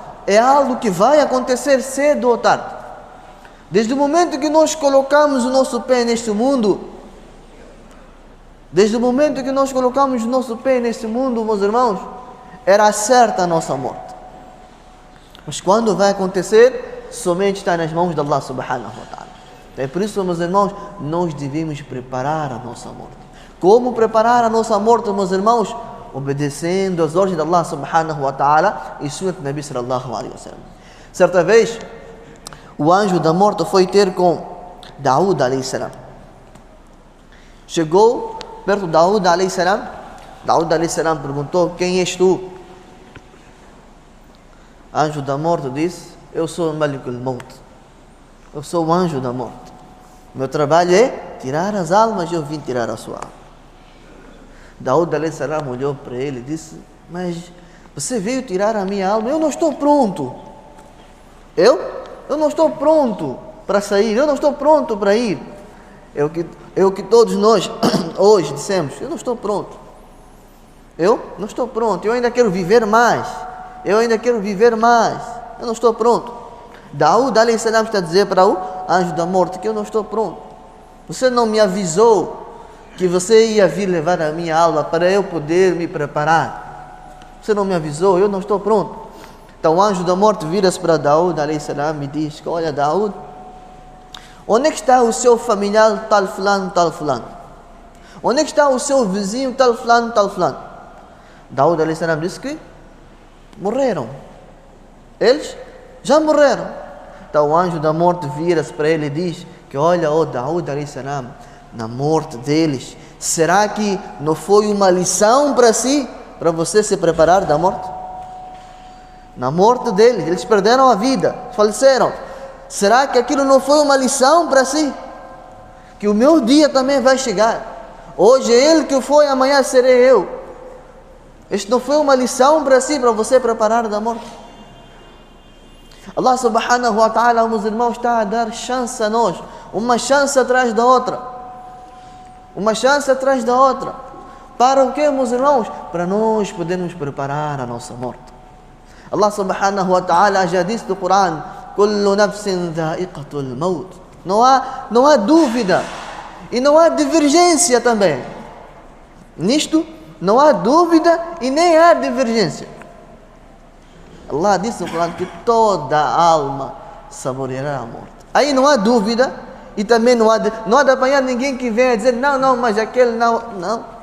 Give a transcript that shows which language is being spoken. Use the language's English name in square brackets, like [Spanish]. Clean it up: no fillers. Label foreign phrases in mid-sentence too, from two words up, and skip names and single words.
[Portuguese] É algo que vai acontecer cedo ou tarde. Desde o momento que nós colocamos o nosso pé neste mundo, desde o momento que nós colocamos o nosso pé neste mundo, meus irmãos, era certa a nossa morte. Mas quando vai acontecer, somente está nas mãos de Allah [Arabic] سبحانه وتعالى. [Portuguese] É por isso, meus irmãos, nós devemos preparar a nossa morte. Como preparar a nossa morte, meus irmãos? Obedecendo as ordens de Allah [Arabic] سبحانه وتعالى [Portuguese] e Sunnah de Nabi [Arabic] صلى الله عليه وسلم. [Portuguese] Certa vez, o anjo da morte foi ter com Daúd [Arabic] عليه السلام. [Portuguese] Chegou perto de Daúd [Arabic] عليه السلام. [Portuguese] Daúd [Arabic] عليه السلام [Portuguese] perguntou: quem és tu? Anjo da morte disse: eu sou o [Arabic] ملك الموت. [Portuguese] Eu sou o anjo da morte. Meu trabalho é tirar as almas e eu vim tirar a sua alma. Daúd [Arabic] عليه السلام [Portuguese] olhou para ele e disse: mas você veio tirar a minha alma? Eu não estou pronto. Eu não estou pronto para sair. Eu não estou pronto para ir. É o que todos nós hoje dissemos: eu não estou pronto. Eu não estou pronto. Eu ainda quero viver mais. Eu ainda quero viver mais. Eu não estou pronto. Daúd [Arabic] عليه السلام [Portuguese] está a dizer para o anjo da morte que eu não estou pronto. Você não me avisou que você ia vir levar a minha alma para eu poder me preparar. Você não me avisou, eu não estou pronto. Então o anjo da morte vira-se para Daúd [Arabic] عليه السلام [Portuguese] e diz: olha, Daúd, onde é que está o seu familiar tal fulano, tal fulano? Onde é que está o seu vizinho tal fulano, tal fulano? Daúd [Arabic] عليه السلام [Portuguese] disse que morreram. Eles já morreram. Então o anjo da morte vira-se para ele e diz que olha, Daúd [Arabic] عليه السلام, [Portuguese] na morte deles, será que não foi uma lição para si, para você se preparar da morte? Na morte deles, eles perderam a vida, faleceram. Será que aquilo não foi uma lição para si? Que o meu dia também vai chegar. Hoje é ele que foi, amanhã serei eu. Isto não foi uma lição para si, para você preparar da morte? [Arabic] الله سبحانه وتعالى, [Portuguese] meus irmãos, está a dar chance a nós, uma chance atrás da outra. Uma chance atrás da outra. Para o quê, meus irmãos? Para nós podermos preparar a nossa morte. Allah [Arabic] سبحانه وتعالى [Portuguese] já disse do Coran: [Arabic] كل نفس ذائقة الموت. [Portuguese] Não há dúvida e não há divergência também. Nisto não há dúvida e nem há divergência. Allah disse no Coran que toda alma saboreará a morte. Aí não há dúvida e também não há de apanhar ninguém que venha dizer: não, mas aquele não.